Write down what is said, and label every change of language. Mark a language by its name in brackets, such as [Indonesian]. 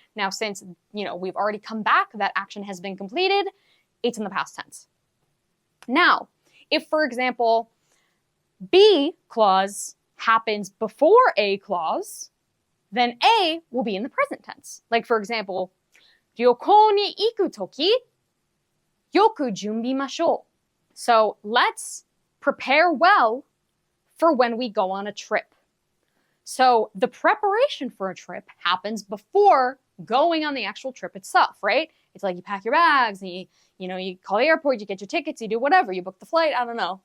[English] Now, since, we've already come back, that action has been completed, it's in the past tense. Now, if, for example, B clause happens before A clause, then A will be in the present tense. Like, for example, [Japanese] 旅行に行くとき、よく準備ましょう. [English] So let's prepare well for when we go on a trip. So the preparation for a trip happens before going on the actual trip itself, right? It's like you pack your bags, and you call the airport, you get your tickets, you do whatever, you book the flight, I don't know.